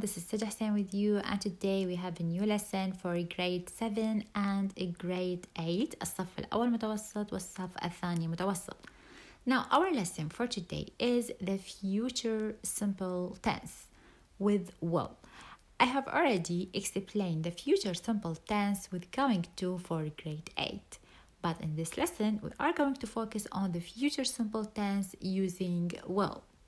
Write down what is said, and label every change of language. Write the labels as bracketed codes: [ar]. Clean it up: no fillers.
[en] This is Sajah Hassan with you, and today we have a new lesson for grade 7 and grade 8. [ar] الصف الاول متوسط والصف الثاني متوسط. [en] Now, our lesson for today is the future simple tense with will. I have already explained the future simple tense with going to for grade 8. But in this lesson, we are going to focus on the future simple tense using will.